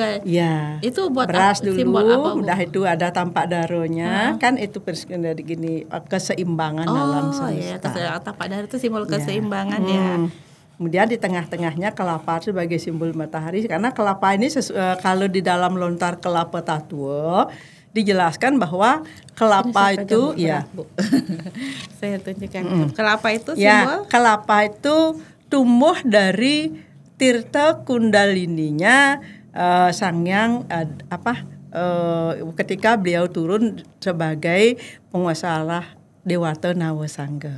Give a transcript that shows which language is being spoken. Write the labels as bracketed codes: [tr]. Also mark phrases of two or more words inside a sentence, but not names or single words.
[id] Ya. Itu buat beras dulu, simbol apa, Bu? Udah itu ada tampak daronya, kan itu dari gini keseimbangan dalam semesta. Iya, tapak dara itu simbol keseimbangan ya. Kemudian di tengah-tengahnya kelapa sebagai simbol matahari, karena kelapa ini kalau di dalam lontar kelapa Tatua dijelaskan bahwa kelapa itu saya tunjukkan. Kelapa itu simbol? Kelapa itu tumbuh dari tirta kundalininya Sang Hyang ketika beliau turun sebagai penguasa Allah Dewata Nawasangga.